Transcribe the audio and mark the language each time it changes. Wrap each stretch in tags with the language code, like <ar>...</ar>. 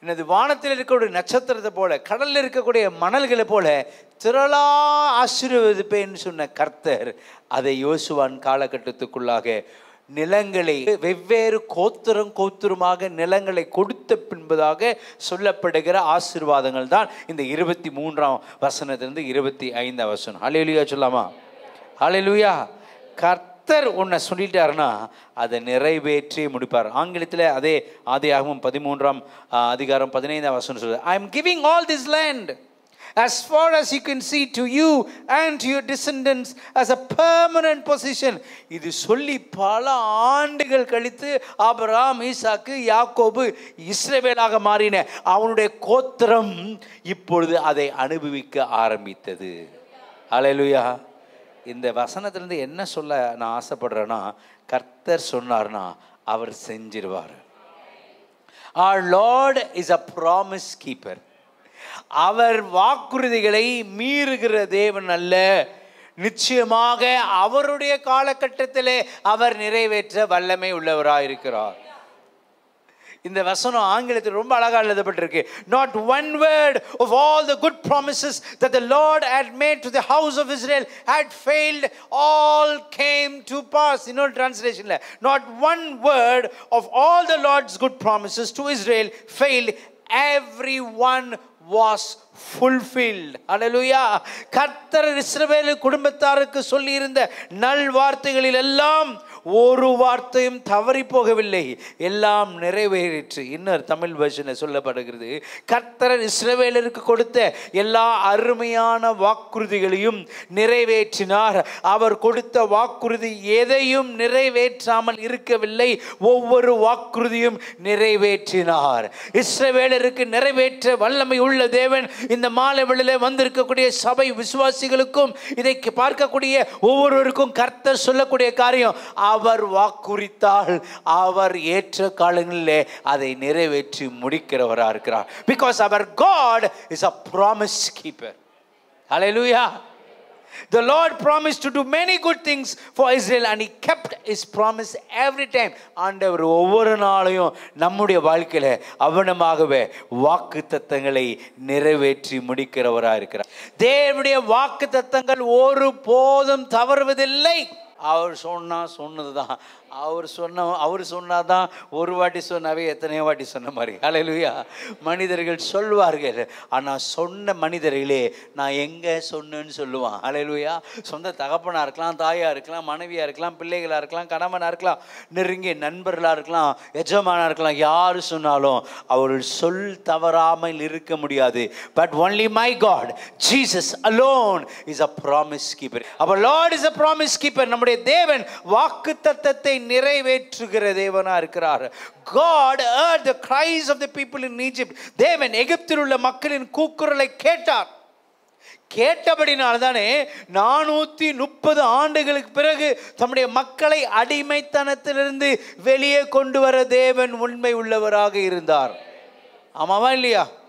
<ta>வானத்தில் இருக்கக்கூடிய நட்சத்திரத்தை போல, கடலில் இருக்கக்கூடிய மணல்களை போல திரளா ஆசீர்வதிப்பேன்னு சொன்ன கர்த்தர் அதை யோசுவான் காலகட்டத்துக்குள்ளாக நிலங்களை வெவ்வேறு கோத்திரமாக நிலங்களை கொடுத்த பின்பதாக சொல்லப்படுகிற ஆசீர்வாதங்கள் தான் இந்த 23ஆம் வசனத்திலிருந்து 25ஆம் வசனம். ஹல்லேலூயா சொல்லாமா? ஹல்லேலூயா. கர்த்தர் உன்னை சொல்லிட்டாருன்னா அதை நிறைவேற்றி முடிப்பார். ஆங்கிலத்தில் அதே ஆதியாகமம் 13ஆம் அதிகாரம் 15ஆம் வசனம் சொல்லுது,</ta> <en>I am giving all this land as far as you can see to you and to your descendants as a permanent possession.</en> <ta>இது சொல்லி பல ஆண்டுகள் கழித்து ஆபிரகாம், ஈசாக்கு, யாக்கோபு இஸ்ரவேலாக மாறின அவனுடைய கோத்திரம் இப்பொழுது அதை அனுபவிக்க ஆரம்பித்தது. ஹல்லேலூயா. இந்த வசனத்திலிருந்து என்ன சொல்ல நான் ஆசைப்படுறேன்னா, கர்த்தர் சொன்னார்னா அவர் செஞ்சிருவார்.</ta> <en>Our Lord is a promise keeper.</en> <ta>அவர் வாக்குறுதிகளை மீறுகிற தேவன் அல்ல. நிச்சயமாக அவருடைய காலகட்டத்திலே அவர் நிறைவேற்ற வல்லமை உள்ளவராயிருக்கிறார். இந்த வசனம் ஆங்கிலத்தில் ரொம்ப அழகாக எழுதப்பட்டிருக்கு.</ta> <en>Not one word of all the good promises that the Lord had made to the house of Israel had failed, all came to pass.</en> <ta>இன்னொரு டிரான்ஸ்லேஷன்ல,</ta> <en>not one word of all the Lord's good promises to Israel failed, every one was fulfilled. Hallelujah.</en> <ta>கர்த்தர் இஸ்ரவேல் குடும்பத்தாருக்கு சொல்லி இருந்த நல் வார்த்தைகளில் எல்லாம் ஒரு வார்த்தையும் தவறி போகவில்லை, எல்லாம் நிறைவேறிற்று. இன்னொரு தமிழ் வெர்ஷனில் சொல்லப்படுகிறது, கர்த்தர் இஸ்ரவேலருக்கு கொடுத்த எல்லா அருமையான வாக்குறுதிகளையும் நிறைவேற்றினார். அவர் கொடுத்த வாக்குறுதி எதையும் நிறைவேற்றாமல் இருக்கவில்லை, ஒவ்வொரு வாக்குறுதியும் நிறைவேற்றினார். இஸ்ரவேலருக்கு நிறைவேற்ற வல்லமை உள்ள தேவன் இந்த மாலை வேளையிலே வந்திருக்கக்கூடிய சபை விசுவாசிகளுக்கும் இதை பார்க்கக்கூடிய ஒவ்வொருவருக்கும் கர்த்தர் சொல்லக்கூடிய காரியம், அவர் வாக்குறுத்தால் அவர் ஏற்ற காலங்களிலே அதை நிறைவேற்றி முடிக்கிறவராக இருக்கிறார்.</ta> <en>Because our God is a promise keeper. Hallelujah. The Lord promised to do many good things for Israel and he kept his promise every time.</en> <ta>ஆண்டவர் ஒவ்வொரு நாளையும் நம்முடைய வாழ்க்கையில அவனமாகவே வாக்குத்தத்தங்களை நிறைவேற்றி முடிக்கிறவராக இருக்கிறார். தேவனுடைய வாக்குத்தத்தங்கள் ஒரு போதும் தவறுவதில்லை. அவர் சொன்னதுதான். அவர் சொன்னாதான் ஒரு வாட்டி சொன்னாவே எத்தனையோ வாட்டி சொன்ன மாதிரி. ஹல்லேலூயா. மனிதர்கள் சொல்வார்கள், ஆனால் சொன்ன மனிதர்களே நான் எங்கே சொன்னேன்னு சொல்லுவான். ஹல்லேலூயா. சொந்த தகப்பனாக இருக்கலாம், தாயாக இருக்கலாம், மனைவியாக இருக்கலாம், பிள்ளைகளாக இருக்கலாம், கணவனாக இருக்கலாம், நெருங்கிய நண்பர்களாக இருக்கலாம், எஜமானாக இருக்கலாம், யார் சொன்னாலும் அவர்கள் சொல் தவறாமல் இருக்க முடியாது.</ta> <en>But only my God Jesus alone is a promise keeper. our Lord is a promise keeper.</en> <ta>நம்முடைய தேவன் வாக்குத்தத்தத்தை நிறைவேற்றுகிற தேவனா இருக்கிறார்.</ta> <en>God heard the cries of the people in Egypt.</en> <ta>தேவன் எகிப்தில் உள்ள மக்களின் கூக்குரலை கேட்டார். கேட்டபடினால்தானே 430 ஆண்டுகளுக்கு பிறகு தம்முடைய மக்களை அடிமைத்தனத்திலிருந்து வெளியே கொண்டு வர தேவன் உண்மை உள்ளவராக இருந்தார். ஆமாவா இல்லையா?</ta>